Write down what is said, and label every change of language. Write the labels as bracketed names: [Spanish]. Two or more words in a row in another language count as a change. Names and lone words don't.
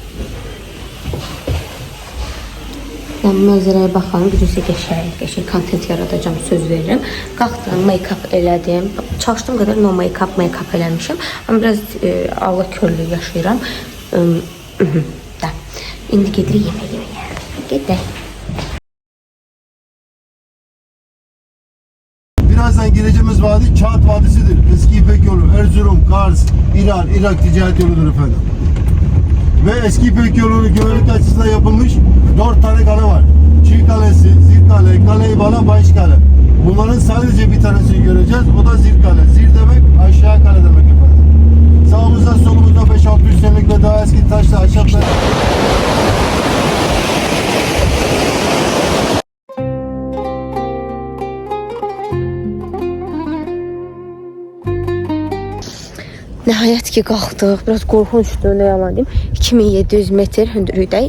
[Azerbaijani] Ben mənzərəyə baxalım, birisi qəşəng kontent yaradacağım, söz verirəm. Qalxdım, make-up elədim. Çalışdığım qədər [English] no make-up [Azerbaijani] eləmişim. Amma biraz Allah körlüyü yaşayıram. İndi gedirik yeməyə. Gedək. [Turkish] Birazdan gireceğimiz vadi Kağıt Vadisi'dir. Eski İpek Yolu, Erzurum, Kars, İran, Irak ticaret yoludur efendim. Ve eski İpek Yolu'nun güvenlik açısından yapılmış 4 tane kale var. Çiğ Kalesi, Zirkale, Kale-i Bayışkale. Bunların sadece bir tanesini göreceğiz. O da Zirkale. Zir demek aşağı kale demek efendim. Sağımızda solumuzda 5-600 senelik ve daha eski taşla ahşaplar. [Azerbaijani] Nəhayət ki qalxdıq. Biraz qorxunçdur, nə yalan deyim. 2700 metr hündürlükdə.